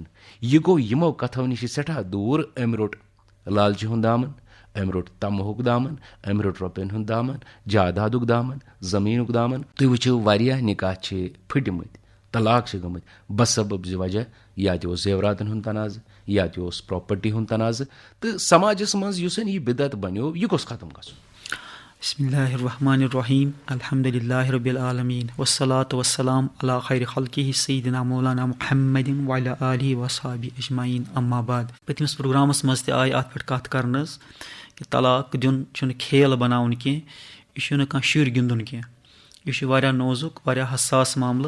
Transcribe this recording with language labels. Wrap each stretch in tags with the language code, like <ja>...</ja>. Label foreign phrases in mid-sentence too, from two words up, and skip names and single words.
<ks>یہِ گوٚو یِمو کتھو نِش سٮ۪ٹھاہ دوٗر. أمۍ روٚٹ لالچہِ ہُنٛد دامن أمۍ روٚٹ طمہُک دامن أمۍ روٚٹ رۄپین ہُنٛد دامن جادادُک دامن زٔمیٖنُک دامن. تُہۍ وٕچھِو واریاہ نکاح چھِ پھٕٹمٕتۍ طلاق چھِ گٔمٕتۍ بسبب زِ وجہ یا تہِ اوس زیوراتن ہُنٛد تنازٕ یا تہِ اوس پراپرٹی ہُنٛد تنازٕ تہٕ سماجس منٛز یُس یہِ بدعت بنیو یہِ گوٚژھ ختم گژھُن.</ks> <ar>بسم اللہ الرحمن الرحیم الحمد للہ رب العالمین والصلاة والسلام علی خیر خلقہ سیدنا مولانا محمد وعلی آلہ وصحبہ اجمعین اما بعد.</ar> <ks>پٔتمِس پروگرامس منٛز تہِ آیہِ اتھ پٮ۪ٹھ کتھ کرنہٕ حظ کہِ طلاق دیُن چھُنہٕ کھیل بناوُن کینٛہہ یہِ چھُنہٕ کانٛہہ شُرۍ گِنٛدُن کینٛہہ یہِ چھُ واریاہ نوزُک واریاہ حساس معاملہٕ.</ks>